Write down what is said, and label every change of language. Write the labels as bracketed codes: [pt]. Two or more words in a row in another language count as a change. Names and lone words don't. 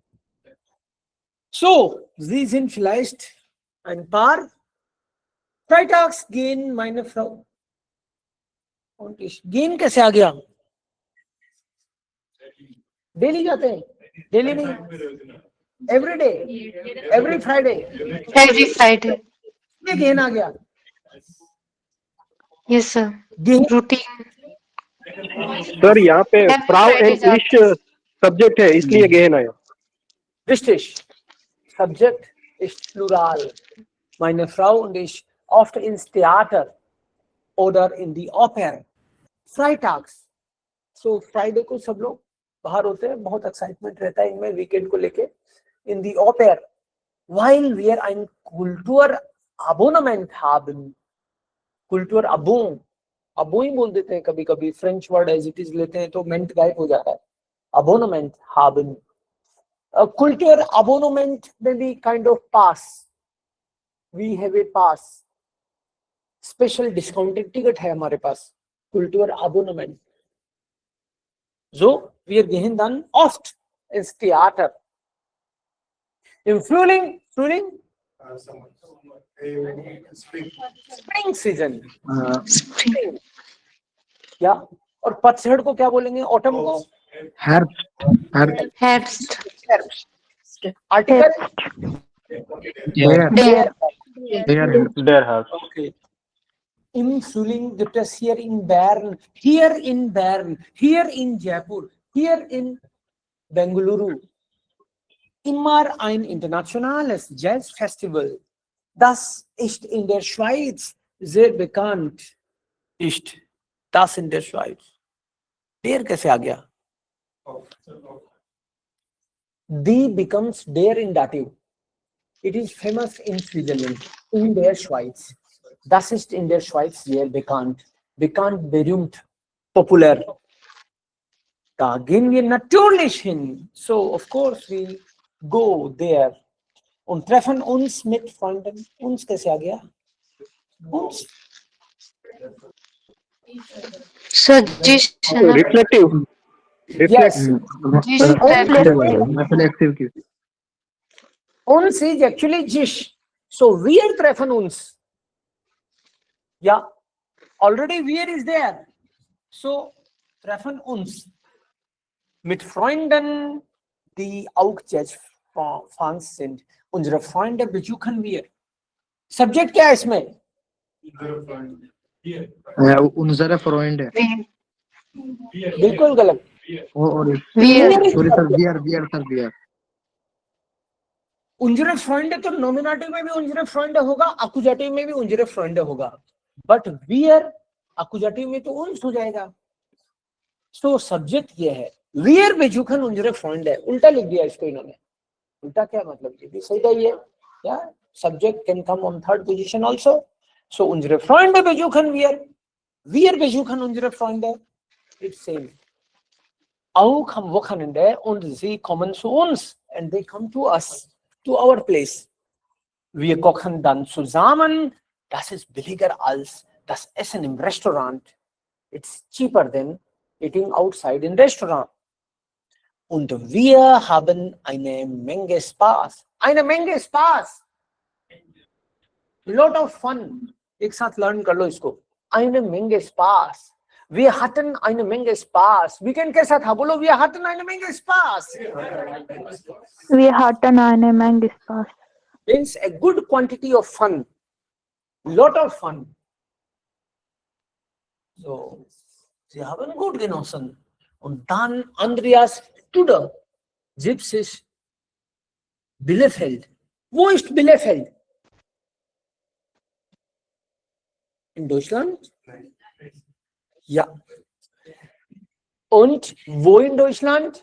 [de] So, Sie sind vielleicht ein paar Freitags gehen meine Frau und ich. [hi] Gehen कैसे आ गया? डेली जाते हैं? डेली नहीं, [en] every day, every Friday, Every Friday. [hi] ये गेन आ गया. [en] Yes, sir. Routine. [hi] सर यहाँ पे [en] Every फ्राउ Friday एंड [hi] जाते इश सब्जेक्ट है, इसलिए गेहन आया. [de] Richtig. Subject ist Plural. Meine Frau und ich oft ins Theater oder in die Oper. [hi] Freitags. So Friday को सब लोग बाहर होते हैं, बहुत एक्साइटमेंट रहता है इनमें वीकेंड को लेके. [de] In die Oper. Weil wir ein Kulturabonnement haben. Kulturabon. [hi] अबो ही बोल देते हैं कभी कभी, [en] French word as it is [hi] लेते हैं तो मेंट गायब हो जाता है. [de] Abonnement haben. Kultur abonnement [en] may be kind of pass. We have a pass. Special discounted ticket [hi] है हमारे पास. [de] Kultur abonnement. So wir gehen dann oft ins Theater. Im Frühling, [en] spring season. Spring. [hi] या और पतझड़ को क्या बोलेंगे? ऑटम को [de] Herbst. आर्टिकल Der Herbst. Okay. Im Frühling gibt es hier in Bern, hier in Jaipur, hier in Bengaluru immer ein internationales Jazzfestival. Das ist in der Schweiz sehr bekannt. Ist das in der Schweiz? Der [hi] कैसे आ गया? [en] Die becomes der in dative. It is famous in Switzerland, [de] in der Schweiz. Das ist in der Schweiz sehr bekannt. Bekannt, berühmt, populär. Da gehen wir natürlich hin. [en] So, of course, we go there [de] und treffen uns mit Freunden. [hi] Uns कैसे आ गया? Uns. [en] So, जिस रिफ्लेक्टिव. Yes. reflective. Uns is actually Jish. [de] So wir treffen uns. [en] Yeah. Already wir is there. So [de] treffen uns. Mit Freunden, die auch Jazz-Fans sind. Unsere Freunde besuchen wir. [hi] Subject क्या है इसमें? [de] unser Freund [hi] है. बिल्कुल गलत. [en] sorry sir, बियर सर. [de] unsere Freunde [hi] तो नॉमिनेटिव में भी [de] unsere Freunde [hi] होगा, अकुजेटिव में भी [de] unsere Freunde [hi] होगा, बट वियर अकुजेटिव में तो उन्स हो जाएगा. सो सब्जेक्ट ये है, [de] wir besuchen unsere Freunde [hi] है. उल्टा लिख दिया इसको इन्होंने. उल्टा क्या मतलब? ये भी सही है. [en] या subject can come on third position also. [de] so unsere Freunde besuchen wir besuchen unsere Freunde. [en] it's same. [de] Auch am Wochenende und sie kommen zu uns [en] and they come to us, to our place. [de] Wir kochen dann zusammen. Das ist billiger als das Essen im Restaurant. [en] It's cheaper than eating outside in Restaurant. [de] Und wir haben eine Menge Spaß. Eine Menge Spaß. [en] Lot of fun. [hi] एक साथ learn कर लो इसको. [de] Eine Menge Spaß. Wir hatten eine Menge Spaß. [hi] Weekend कैसा था? बोलो, [de] wir hatten eine Menge Spaß. Wir hatten eine Menge Spaß. [en] Means a good quantity of fun. Lot of fun. [de] So, sie haben gut genossen. Und dann Andreas Tudor, Gypsisch, Bielefeld. Wo ist Bielefeld? In Deutschland? Ja. Und wo in Deutschland?